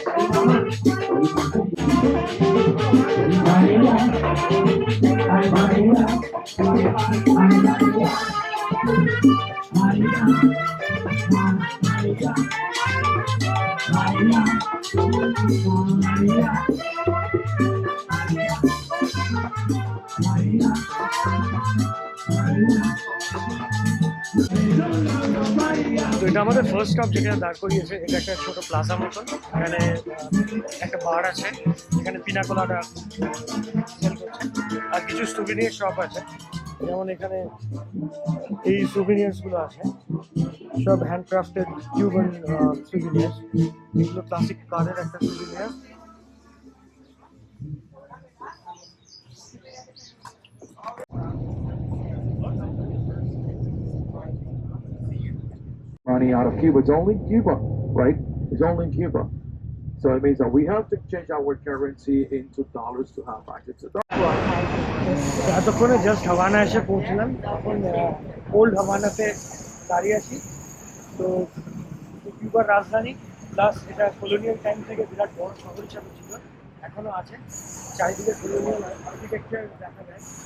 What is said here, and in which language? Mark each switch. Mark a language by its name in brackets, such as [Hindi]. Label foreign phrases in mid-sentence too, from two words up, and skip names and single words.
[Spanish] María, ay, María. Ay, María. María. María. María. María. [Bangla] তো এটা আমাদের [English] first stop, [Bangla] যেটা দাঁড় করিয়েছে। এটা একটা ছোট প্লাজা মতন, এখানে একটা বার আছে, এখানে পিনাকোলাটা সেল করছে। আর কিছু [English] souvenir shop [Bangla] আছে, যেমন এখানে এই সুভিনিয়ার্সগুলো আছে, সব [English] handcrafted Cuban souvenirs. [Bangla] এগুলো [English] classic car-er [Bangla] একটা সুভিনিয়ার। [English] Money out of Cuba. It's only in Cuba, right? It's only in Cuba. So it means that we have to change our currency into dollars to have access to dollars. [Bangla] এতক্ষণে জাস্ট হাভানা এসে পৌঁছলাম। এখন ওল্ড হাভানাতে দাঁড়িয়ে আছি। তো কিউবার রাজধানী, প্লাস এটা [English] colonial time [Bangla] থেকে বিরাট বড় শহর হিসাবে ছিল, এখনও আছে। চারিদিকে [English] colonial architecture [Bangla] দেখা যায়।